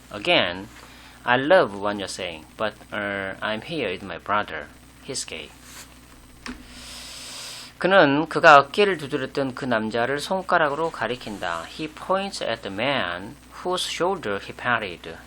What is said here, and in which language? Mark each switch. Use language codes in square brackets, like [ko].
[en] Again, I love what you're saying, but I'm here with my brother. He's gay. [ko] 그는 그가 어깨를 두드렸던 그 남자를 손가락으로 가리킨다. [en] He points at the man whose shoulder he patted.